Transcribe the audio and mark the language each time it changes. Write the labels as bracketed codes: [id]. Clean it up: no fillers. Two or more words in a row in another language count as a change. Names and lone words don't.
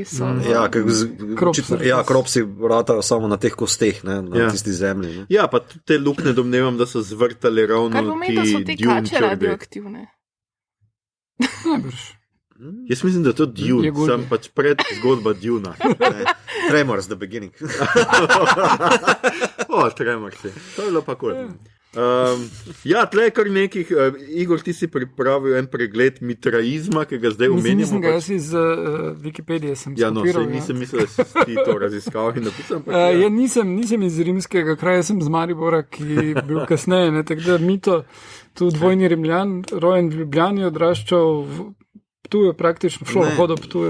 [sl] Ja, kropsi vratajo samo na teh kosteh, ne, na tisti zemlji. Ne. Ja, pa te lukne domnevam, da so zvrtali ravno ti Dune. Kar pomeni, da so te kače radioaktivne? Najbrž. Jaz mislim, da je to Dune, sem pač pred zgodba Duna. Tremors, the beginning. Tremaxi. To je bilo pa kul. Ja, tle je kar nekih, Igor, ti si pripravil en pregled mitraizma, ki ga zdaj omenjamo. Mislim, da jaz iz Wikipedije sem skopiral. Nisem mislil, da si ti to raziskal in napisal. Ja, nisem iz rimskega kraja, sem z Maribora, ki je bil kasneje, ne, tako da Mito, tu dvojni Rimljan, rojen v Ljubljani, odraščal v Ptuju, praktično v šolo hodil Ptuju.